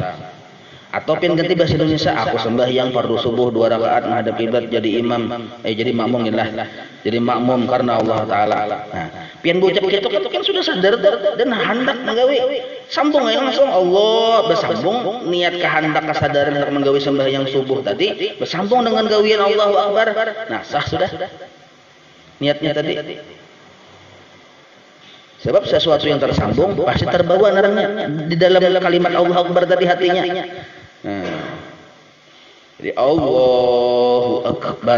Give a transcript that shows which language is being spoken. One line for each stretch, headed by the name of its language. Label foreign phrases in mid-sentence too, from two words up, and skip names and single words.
Banjar: Atau pian ganti bahasa Indonesia, aku sembahyang fardu subuh 2 rakaat menghadap kiblat jadi imam, jadi makmum lah. Jadi makmum karena
Arabic: الله تعالى.
Banjar: Nah, pian ucap gitu kan sudah sadar dan hendak menggawi. Sambung aja langsung Allah bersambung niat kehendak kesadaran untuk menggawi sembahyang subuh tadi bersambung dengan gawian
Arabic: الله أكبر.
Banjar: Nah, sah sudah. Niatnya tadi. Sebab sesuatu yang tersambung pasti terbawa narangnya di dalam kalimat
Arabic: الله أكبر
Banjar: tadi hatinya. Jadi
Arabic: الله أكبر.